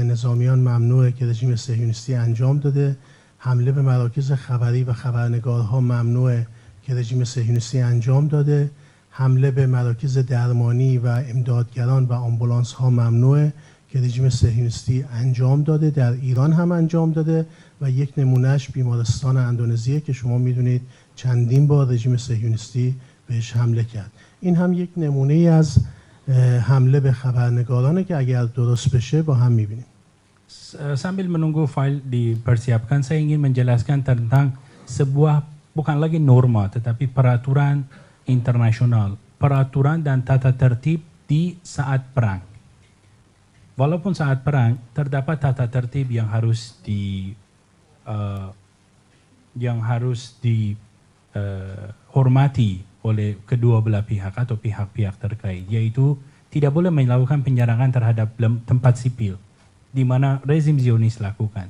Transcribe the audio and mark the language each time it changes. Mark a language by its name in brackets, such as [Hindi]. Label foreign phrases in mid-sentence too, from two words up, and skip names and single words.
[Persian] نظامیان ممنوعه که رژیم صهیونیستی انجام داده، حمله به مراکز خبری و خبرنگارها ممنوعه که رژیم صهیونیستی انجام داده، حمله به مراکز درمانی و امدادگران و آمبولانس ها ممنوعه که رژیم صهیونیستی انجام داده، در ایران هم انجام داده و یک نمونهش بیمارستان اندونزیه که شما میدونید چندین بار رژیم صهیونیستی بهش حمله کرد. این هم یک نمونه ای از حمله به خبرنگارانه که اگر درست بشه با هم میبینیم. [Indonesian] Sambil menunggu file dipersiapkan, saya ingin menjelaskan tentang sebuah bukan lagi norma tetapi peraturan internasional, peraturan dan tata tertib di saat perang. Walaupun saat perang terdapat tata tertib yang harus dihormati oleh kedua belah pihak atau pihak-pihak terkait, yaitu tidak boleh melakukan penyerangan terhadap tempat sipil di mana rezim Zionis lakukan.